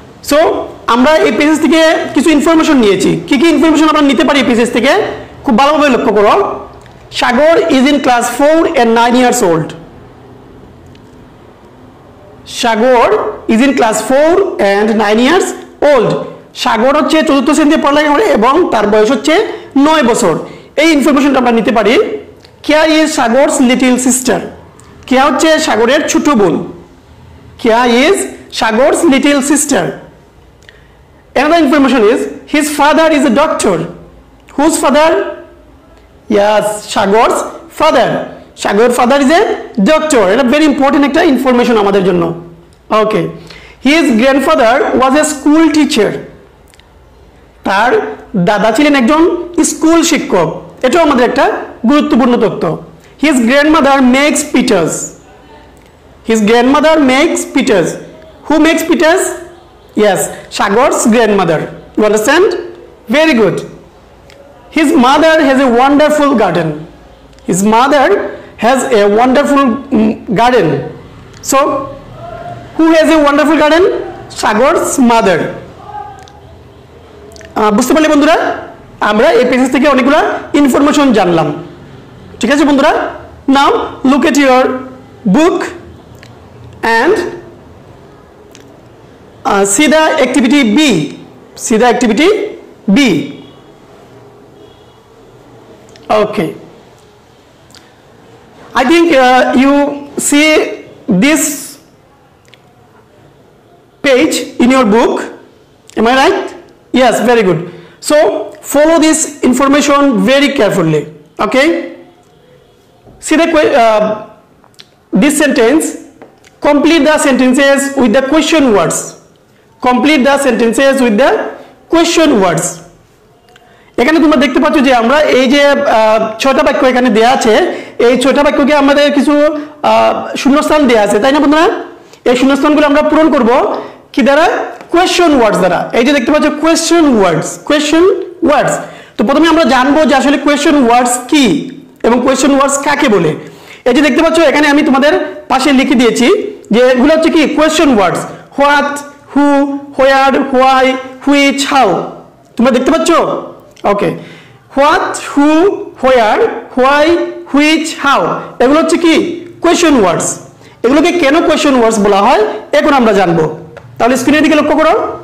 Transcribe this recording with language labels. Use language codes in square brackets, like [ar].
[bn] So আমরা এই page থেকে কিছু ইনফরমেশন নিয়েছি। কি কি ইনফরমেশন আমরা নিতে পারি এই পেজ থেকে খুব ভালোভাবে লক্ষ্য করো। [en] Sagar is in class 4 and 9 years old. Sagar is in class 4 and 9 years old. [bn] সাগর হচ্ছে চতুর্থ শ্রেণীতে পড়ালেখা করে এবং তার বয়স হচ্ছে 9 বছর। এই ইনফরমেশনটা আমরা নিতে পারি। [en] Kia is Sagar's little sister. [bn] কিয়া হচ্ছে সাগরের ছোট বোন। [en] Kia is Sagar's little sister. Another information is his father is a doctor. Whose father? Yes, Shagor's father. Shagor's father is a doctor. It's a very important একটা information [bn] আমাদের জন্য। [en] Okay. His grandfather was a school teacher. [bn] তার দাদা ছিলেন একজন school শিক্ষক। এটাও আমাদের একটা গুরুত্বপূর্ণ তথ্য। [en] His grandmother makes pitas. His grandmother makes pitas. Who makes pitas? Yes, Shagor's grandmother. You understand? Very good. His mother has a wonderful garden. His mother has a wonderful garden. So, who has a wonderful garden? Shagor's mother. [bn] বুঝতে পারলে বন্ধুরা, আমরা এই page থেকে অনেকগুলো information জানলাম। ঠিক আছে বন্ধুরা? [en] Now look at your book and see the activity B. See the activity B. Okay. I think you see this page in your book. Am I right? Yes, very good. So follow this information very carefully. Okay. See the this sentence. Complete the sentences with the question words. Complete the sentences with the question words. [bn] এখানে তোমরা দেখতে পাচ্ছ যে আমরা এই যে 6টা বাক্য এখানে দেয়া আছে, এই 6টা বাক্যকে আমাদের কিছু শূন্যস্থান দেয়া আছে, তাই না বন্ধুরা? এই শূন্যস্থানগুলো আমরা পূরণ করব কি দ্বারা? কোয়েশ্চন ওয়ার্ডস দ্বারা। এই যে দেখতে পাচ্ছ কোয়েশ্চন ওয়ার্ডস, কোয়েশ্চন ওয়ার্ডস। তো প্রথমে আমরা জানবো যে আসলে কোয়েশ্চন ওয়ার্ডস কি এবং কোয়েশ্চন ওয়ার্ডস কাকে বলে। এই যে দেখতে পাচ্ছ এখানে আমি তোমাদের পাশে লিখে দিয়েছি যে এগুলো হচ্ছে কি question words. [en] What, who, where, why, which, how. [bn] তোমরা দেখতে পাচ্ছ? ওকে। [en] what, who, where, why, which, how, [bn] এগুলো হচ্ছে কি [en] Question words. [bn] এগুলোকে কেন কোয়েশ্চন ওয়ার্ডস বলা হয় এখন আমরা জানবো। তাহলে স্ক্রিনের দিকে লক্ষ্য করো।